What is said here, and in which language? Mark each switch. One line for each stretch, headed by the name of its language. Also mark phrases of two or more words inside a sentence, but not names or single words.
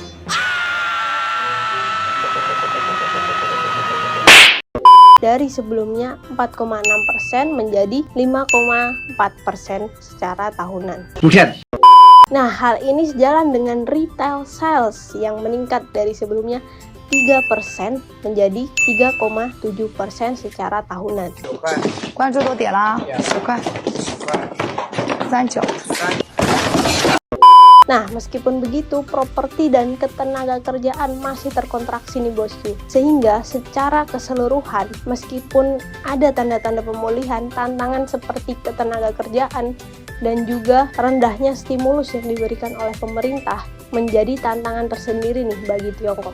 Indonesian: Dari sebelumnya 4,6% menjadi 5,4% secara tahunan. Buset. Nah, hal ini sejalan dengan
English: retail sales
Indonesian: yang meningkat dari sebelumnya 3% menjadi 3,7% secara tahunan. 关注都点了10块39。 Nah, meskipun begitu, properti dan ketenaga kerjaan masih terkontraksi nih bosku. Sehingga secara keseluruhan, meskipun ada tanda-tanda pemulihan, tantangan seperti ketenaga kerjaan dan juga rendahnya stimulus yang diberikan oleh pemerintah menjadi tantangan tersendiri nih bagi Tiongkok.